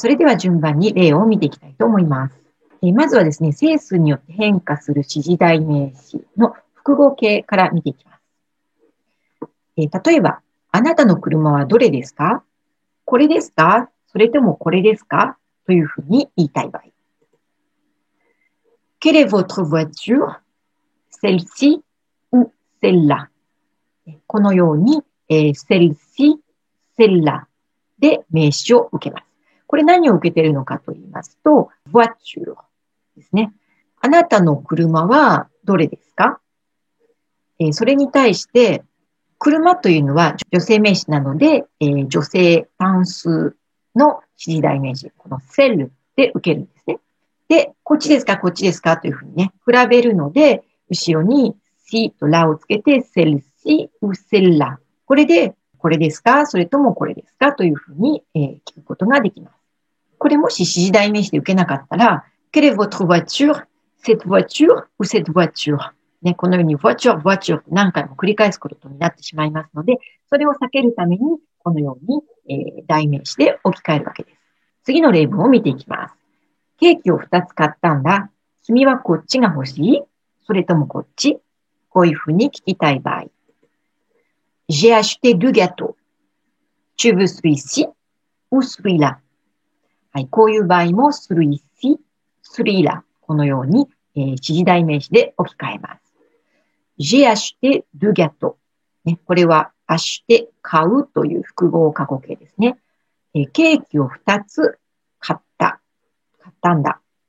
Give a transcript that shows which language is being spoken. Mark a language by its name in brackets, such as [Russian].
[Japanese] それでは順番に例を見ていきたいと思います。まずはですね、整数によって変化する指示代名詞の複合形から見ていきます。例えば、あなたの車はどれですか？これですか？それともこれですか？というふうに言いたい場合。 [French] Quelle est votre voiture? Celle-ci ou celle-là? [Japanese] このように、 [French] celle-ci, celle-là [Japanese] で名詞を受けます。これ何を受けているのかと言いますと、voiture。ですね。あなたの車はどれですか？それに対して、車というのは女性名詞なので、女性単数の指示代名詞、このセルで受けるんですね。で、こっちですか、こっちですかというふうにね、比べるので、後ろに si と la をつけて、 [French] celle-ci ou celle-là。 [Japanese] これで、これですか、それともこれですかというふうに、聞くことができます。これもし指示代名詞で受けなかったら、 [French] Quelle est votre voiture? Cette voiture ou cette voiture? [Japanese] ね、このように voiture, voiture 何回も繰り返すことになってしまいますので、それを避けるために、このように、代名詞で置き換えるわけです。次の例文を見ていきます。ケーキを2つ買ったんだ。君はこっちが欲しい？それともこっち？こういうふうに聞きたい場合。 [French] J'ai acheté deux gâteaux. Tu veux celui-ci ou celui-là? [Japanese] はい、こういう場合も [French] celui-ci, celui-là [Japanese] このように、指示代名詞で置き換えます。 [French] J'ai acheté deux gâteaux、 [Japanese] ね。これは acheter 買うという複合過去形ですね。ケーキを2つ買ったんだ。